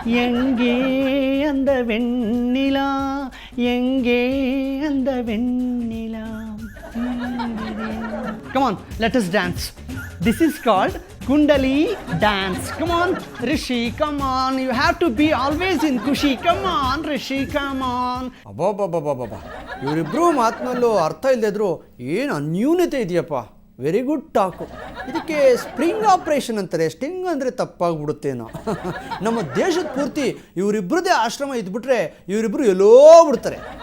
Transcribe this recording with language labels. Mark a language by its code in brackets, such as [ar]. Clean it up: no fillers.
[ta] எங்கே அந்த வெண்ணிலா, எங்கே அந்த வெண்ணிலா. [en] Come on, let us dance. This is called Kundali dance. Come on, Rishi, come on. You have to be always in ಖುಷಿ. Come on, Rishi, come on. [kn] ಅಬ್ಬಬ್ಬಬ್ಬಬ್ಬಬ್ಬ, ಇವರಿಬ್ಬರು ಮಾತಿನಲ್ಲೂ ಅರ್ಥ ಇಲ್ಲದಿದ್ರು ಏನು ಅನ್ಯೂನ್ಯತೆ ಇದೆಯಪ್ಪ. [en] Very good talk. [kn] ಇದಕ್ಕೆ ಸ್ಪ್ರಿಂಗ್ ಆಪ್ರೇಷನ್ ಅಂತಾರೆ. Sting ಅಂದರೆ ತಪ್ಪಾಗ್ಬಿಡುತ್ತೇನೋ. ನಮ್ಮ ದೇಶದ ಪೂರ್ತಿ ಇವರಿಬ್ಬರದೇ ಆಶ್ರಮ ಇದ್ಬಿಟ್ರೆ ಇವರಿಬ್ಬರು ಎಲ್ಲೋ ಬಿಡ್ತಾರೆ.